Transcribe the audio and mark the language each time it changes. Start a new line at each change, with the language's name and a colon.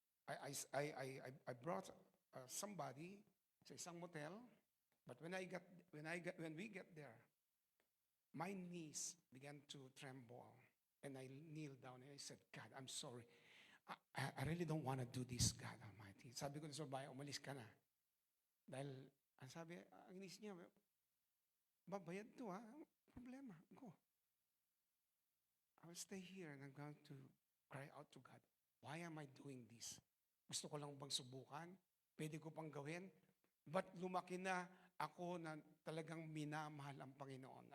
English: I brought somebody sa isang motel, but when we get there, my knees began to tremble, and I kneeled down and I said, God, I'm sorry. I really don't want to do this, God Almighty.
Filipino: Sabi ko sa babae, umalis ka na. Dahil, ang sabi, ang inis niya, babayad to ha, problema, go.
English: I will stay here and I'm going to cry out to God. Why am I doing this?
Filipino: Gusto ko lang bang subukan? Pwede ko pang gawin? But lumaki na ako na talagang minamahal ang Panginoon.